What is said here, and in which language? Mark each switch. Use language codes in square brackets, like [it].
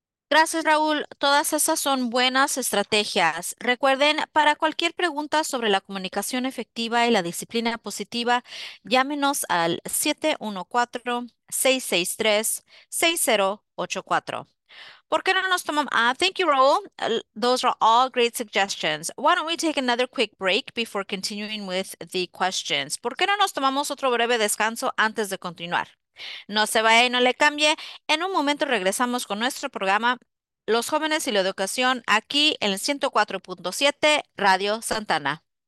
[es] Gracias, Raúl. Todas esas son buenas estrategias. Recuerden, para cualquier pregunta sobre la comunicación efectiva y la disciplina positiva, llámenos al 714-663-6084. ¿Por qué no nos tomamos? [en] Thank you, Raúl. Those are all great suggestions. Why don't we take another quick break before continuing with the questions? [es] ¿Por qué no nos tomamos otro breve descanso antes de continuar? No se vaya y no le cambie. En un momento regresamos con nuestro programa Los Jóvenes y la Educación aquí en el 104.7 Radio Santana.